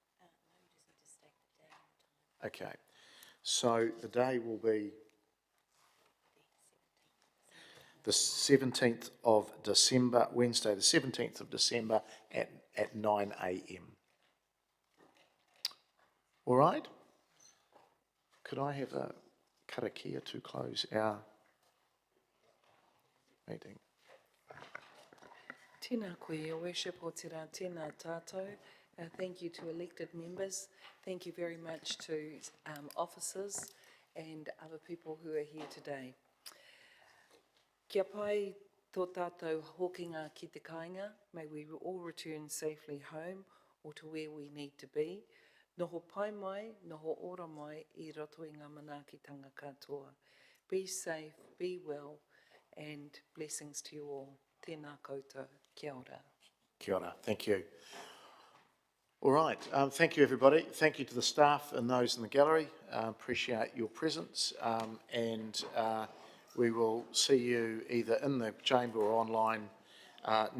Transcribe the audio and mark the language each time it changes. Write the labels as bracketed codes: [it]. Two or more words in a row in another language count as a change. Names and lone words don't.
[en] Okay, so the day will be the 17th of December, Wednesday the 17th of December at 9 a.m. All right? Could I have a karakia to close our meeting? [mi] Tēnā koe, [en] Your Worship, [mi] o te rā, tēnā tātou. [en] Thank you to elected members. Thank you very much to officers and other people who are here today. [mi] Kia pai tō tātou hokinga ki te kāinga. [en] May we all return safely home or to where we need to be. [mi] Noho pai mai, noho ora mai, I roto I ngā manaakitanga katoa. [en] Be safe, be well, and blessings to you all. [mi] Tēnā koutou. Kia ora. Kia ora. [en] Thank you. All right. Thank you, everybody. Thank you to the staff and those in the gallery. Appreciate your presence. And we will see you either in the chamber or online